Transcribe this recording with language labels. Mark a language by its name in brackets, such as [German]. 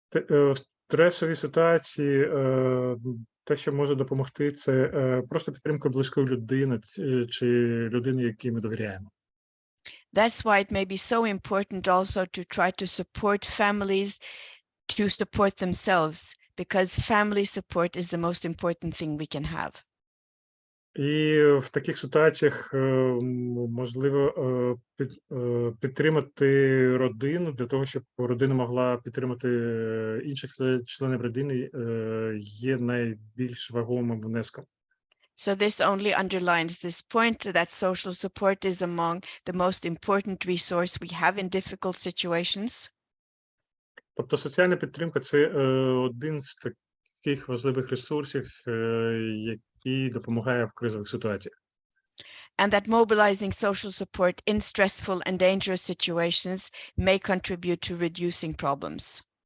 [Ukrainian] В стресовій ситуації те, що може допомогти, це просто підтримка близької людини чи людини, якій ми довіряємо. [English] That's why it may be so important also to try to support families to support themselves, because family support is the most important thing we can have. [Ukrainian] І в таких ситуаціях можливо підтримати родину для того, щоб родина могла підтримати інших членів родини, є найбільш вагомим внеском. [English] So this only underlines this point that social support is among the most important resource we have in difficult situations. [Ukrainian] Тобто соціальна підтримка – це один з таких важливих ресурсів, який допомагає в кризових ситуаціях. [English] And that mobilizing social support in stressful and dangerous situations may contribute to reducing problems.